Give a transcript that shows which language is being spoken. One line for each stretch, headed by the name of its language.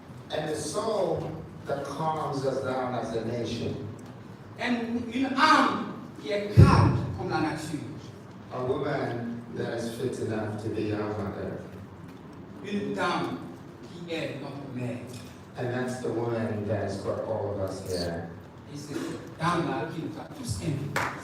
English: And the soul that calms us down as a nation.
French: Une âme qui est calme comme la nature.
English: A woman that is fit enough to be our mother.
French: Une dame qui est notre mère.
English: And that's the woman that has brought all of us here.
French: Et c'est cette dame-là qui nous a tous invités.